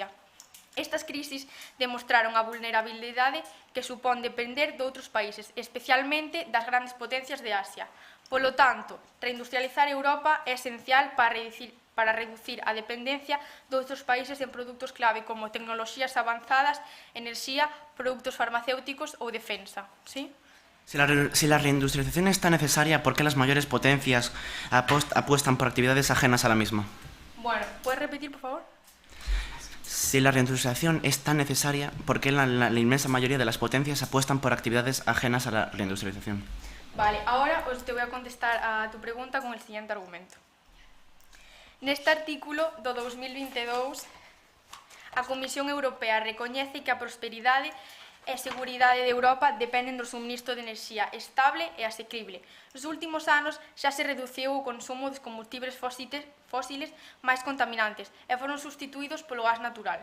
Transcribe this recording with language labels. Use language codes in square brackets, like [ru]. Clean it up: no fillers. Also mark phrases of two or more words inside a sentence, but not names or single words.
[gl] Estas crisis demostraron a vulnerabilidade que supón depender de outros países, especialmente das grandes potencias de Asia. Polo tanto, reindustrializar Europa é esencial para reducir a dependencia de outros países en produtos clave como tecnoloxías avanzadas, enerxía, produtos farmacéuticos ou defensa. [es] ¿Sí? Si la reindustrialización es tan necesaria, ¿por qué las mayores potencias apuestan por actividades ajenas a la misma? Bueno, ¿puedes repetir, por favor? Si la reindustrialización es tan necesaria, ¿por qué la inmensa mayoría de las potencias apuestan por actividades ajenas a la reindustrialización? Vale, ahora te voy a contestar a tu pregunta con el siguiente argumento. [gl] Neste artículo do 2022, a Comisión Europea recoñece que a prosperidade e a seguridade de Europa dependen do suministro de enerxía estable e asequible. Nos últimos anos xa se reduciu o consumo dos combustibles fósiles máis contaminantes e foron sustituídos polo gas natural.